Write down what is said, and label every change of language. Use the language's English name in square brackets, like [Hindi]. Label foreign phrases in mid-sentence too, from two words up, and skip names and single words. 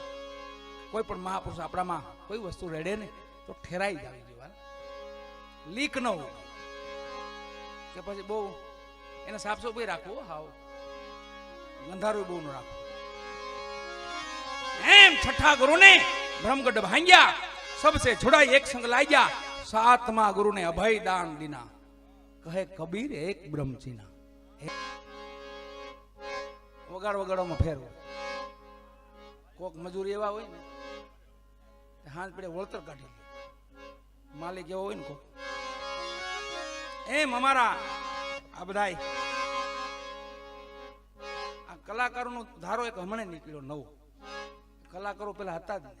[Gujarati] કોઈ પણ મહાપુરુષ આપણામાં કોઈ વસ્તુ રેડે ને તો ઠેરાઈ જવી જોઈએ, લીક ન હોય કે પછી બહુ એને સાફ સફાઈ રાખવું, હાવ ગંધારું બહુ ન રાખવું. એમ છઠ્ઠા ગુરુ ને બ્રહ્મગઢ ભાંગ્યા, [Hindi] सबसे छुड़ाई एक संग लाग्या. सातमा गुरु ने अभय दान दीना, कहे कबीर एक ब्रह्मचीना. [Gujarati] વગાડ વગાડોમાં ફેરવો. કોક મજૂરી એવા હોય ને, હાથ પડે વળતર કાઢી લે, માલિક એવો હોય ને કોક. એમ અમારા આ બધા આ કલાકારોનો ધારો એક હમણે નીકળ્યો નવો, કલાકારો પેલા હતા જ નહીં.